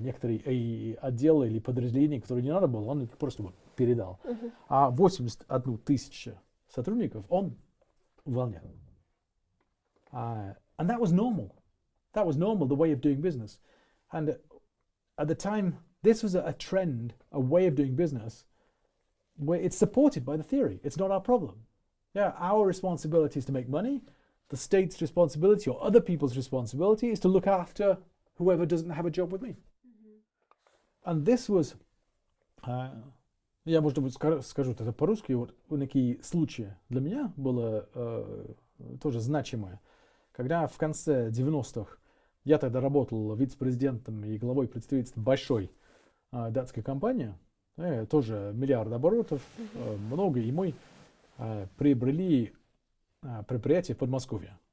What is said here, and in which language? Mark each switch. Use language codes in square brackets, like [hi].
[ru] Некоторые отделы или подразделения, которые не надо было, он их просто передал. А 81 тысячу сотрудников он увольнял. [en] And that was normal. That was normal, the way of doing business. And at the time, this was a trend, a way of doing business, where it's supported by the theory. It's not our problem. Yeah, our responsibility is to make money. The state's responsibility or other people's responsibility is to look after whoever doesn't have a job with me. And this was, [ru] я, может быть, скажу это по-русски, вот такие случаи для меня было тоже значимое. Когда в конце 90-х я тогда работал вице-президентом и главой представительства большой датской компании, тоже миллиард оборотов, много, и мы приобрели предприятие в Подмосковье.